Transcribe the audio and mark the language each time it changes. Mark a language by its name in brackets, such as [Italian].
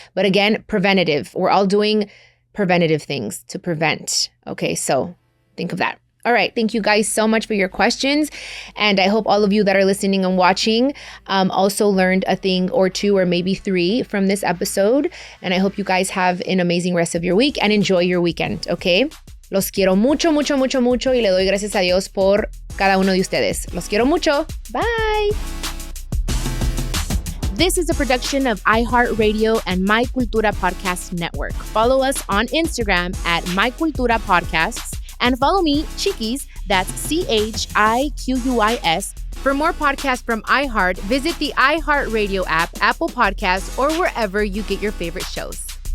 [English] But again, preventative. We're all doing preventative things to prevent. Okay, so think of that. All right. Thank you guys so much for your questions. And I hope all of you that are listening and watching also learned a thing or two or maybe three from this episode. And I hope you guys have an amazing rest of your week and enjoy your weekend. Okay. [Spanish] Los quiero mucho, mucho, mucho, mucho. Y le doy gracias a Dios por cada uno de ustedes. Los quiero mucho. Bye. [English] This is a production of iHeartRadio and My Cultura Podcast Network. Follow us on Instagram at My Cultura Podcasts. And follow me, Chiquis, that's CHIQUIS. For more podcasts from iHeart, visit the iHeartRadio app, Apple Podcasts, or wherever you get your favorite shows.